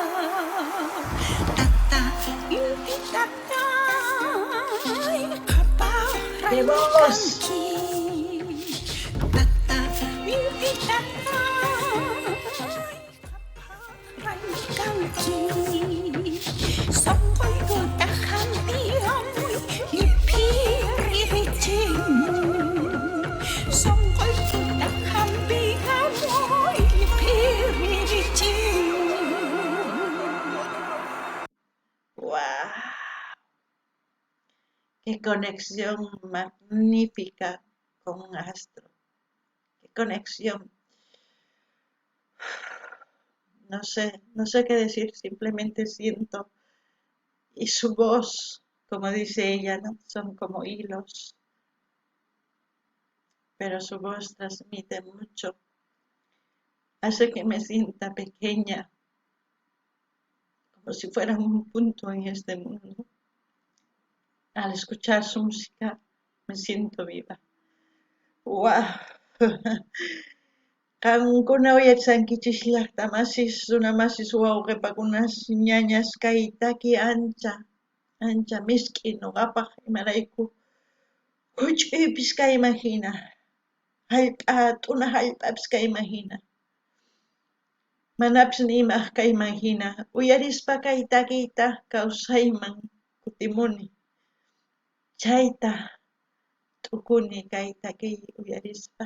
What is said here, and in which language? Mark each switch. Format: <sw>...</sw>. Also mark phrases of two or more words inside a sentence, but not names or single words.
<qu>Inti tata</qu> <es>¡Qué voz!</es> <qu>Tata inti tata kanki Sangkoy ko tahampi amoy ipiritin Sangkoy ko tahampi amoy ipiritin</qu> <es>¡Wow! ¡Qué conexión magnífica con un astro! ¡Qué conexión! No sé qué decir, simplemente siento. Y su voz, como dice ella, ¿no? Son como hilos, pero su voz transmite mucho. Hace que me sienta pequeña, como si fuera un punto en este mundo. Al escuchar su música, me siento viva. ¡Wow!</es> <qu>Qankuna uyarisankichis llaqtamasis, runamasis wawqipakunas ñañas kay taki ancha misk'i nuqapaq imarayku huch'uypis kayman hina, t'una hallp'apis kayman hina, manapis nimaq kayman hina, uyarispa kay takiyta kawsayman kutimuni, chayta t'ukuni kay takiy uyarispa.</qu>